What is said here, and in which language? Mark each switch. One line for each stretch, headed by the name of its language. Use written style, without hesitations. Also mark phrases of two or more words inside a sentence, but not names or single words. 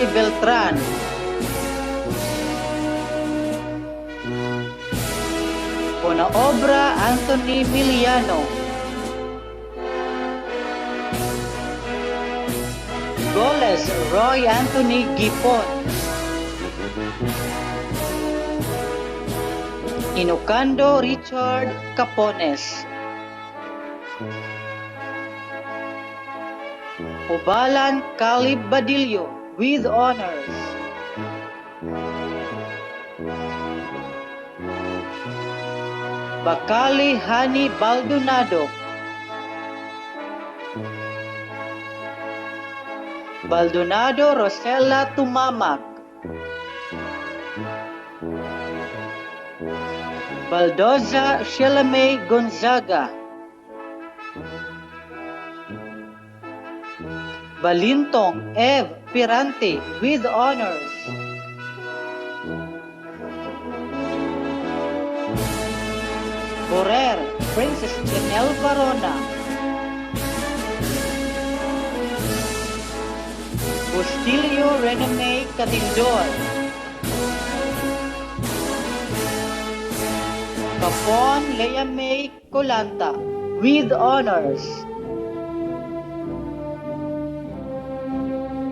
English: Beltran, Ponaobra Anthony Miliano, Goles Roy Anthony Gipon, Inocando Richard Capones, Obalan Calib Badillo with honors. Bacali Hani Baldonado, Baldonado Rosella Tumamak, Baldoza Shelamay Gonzaga, Balintong Ev Pirante with honors. Borer Princess Janelle Varona, Bustilio Rename Catindor, Capon Lea May Colanta with honors.